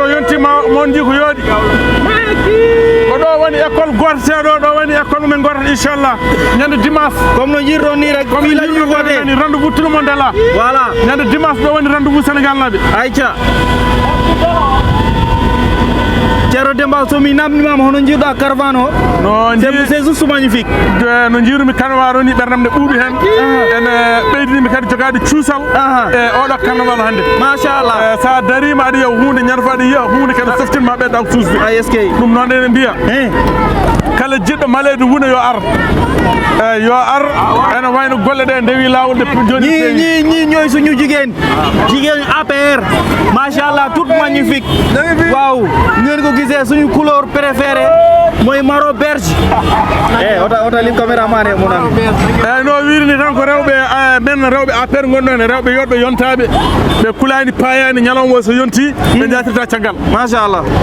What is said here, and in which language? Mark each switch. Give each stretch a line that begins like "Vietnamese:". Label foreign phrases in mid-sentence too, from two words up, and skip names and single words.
Fula: yontima mon ji ko yoodi ko ɗo woni école gorteɗo ɗo woni école men gorata inchallah ñande dimanche comme no jirɗon ni rek comme
Wolof: la ñu voté
French: rendez-vous tout le monde est là voilà
Fula: ñande dimanche ɗo woni rendez-vous Sénégal naɓe ayca Ceerno Demba somi namdimama hono jiiɗa caravane o
French: c'est juste magnifique
Fula: no jiirumi carnaval o ni ɓerdam nde ɓuuɓi hen ene ɓeydinimi kadi jogade cuusal e oɗo carnaval hande machallah sa darima aɗa yiya hunde ñande aɗa yiya hunde kadi seftinma ɓeɗɗa ko suusde eskey ɗum noon ene mbiya kala jiɗɗo malede wuuna yo ar eyyi yo ar ene wayno golle ɗe ndewi lawol de joni
Wolof: ñi ñooy suñu jigéen APR machallah
French: toute magnifique
Wolof: waaw ngeen ko gisee suñu
French: couleur préférée
Wolof: mooy marron berge ota lim caméraman e
French: mon ami
Fula: eyyi no wirini tan ko rewɓe men rewɓe APR gonɗo hen rewɓe yodɓe yontaɓe ɓe kulani payani ñalawma so yonti ɓe jatirta caggal machallah